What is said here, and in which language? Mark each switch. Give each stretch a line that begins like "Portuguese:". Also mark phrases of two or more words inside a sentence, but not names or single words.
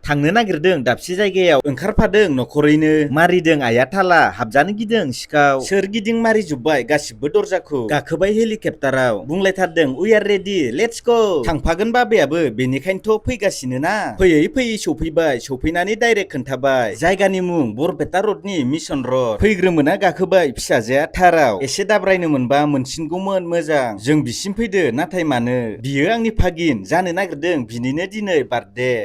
Bodo: थांनो नागिरदों दाबसे जायगायाव, ओंखारफादों न'खरैनो। मारिदों आइया थाला, हाबजानो गिदों सिखाव। सोरगिदिं मारिजोब्बाय गासिबो दरजाखौ। गाखोबाय हेलिकप्टाराव, बुंलायथारदों,
English: "We are ready, let's go।"
Bodo: थांफागोन बाबायाबो, बेनिखायनोथ' फैगासिनो ना। फैयै फैयै सौफैबाय, सौफैनानै डाइरेक्ट खोन्थाबाय। जायगानि मुं बरपेटा रडनि मिसन रड। फैग्रोमोना गाखोबाय फिसाजोआ थाराव। एसे दाब्रायनो मोनबा मोनसिनगौमोन मोजां। जों बिसिम फैदो, नाथाय मानो? बियो आंनि फागिन, जानो नागिरदों बिनिनो दिनै बार्थडे।